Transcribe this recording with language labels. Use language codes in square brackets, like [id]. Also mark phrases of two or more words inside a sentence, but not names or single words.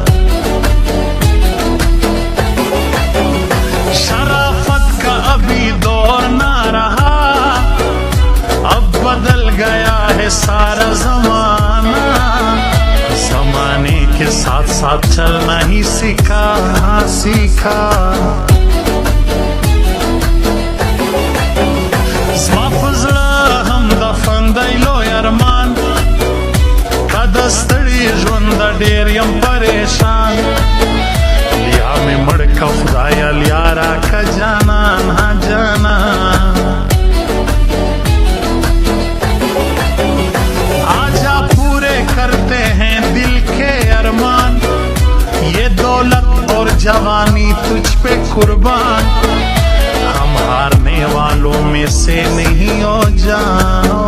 [ur] شرافت کا ابھی دور نہ رہا اب بدل گیا ہے سارا زمانہ زمانے کے ساتھ ساتھ چلنا ہی سیکھا [ps] ډېر یم پریشان لیا مې مړ کا خدایا لیا را کا جانان ها جانان [ur] آجا پورے کرتے ہیں دل کے ارمان یہ دولت اور جوانی تجھ پہ قربان ہم ہارنے والوں میں سے نہیں ہو جان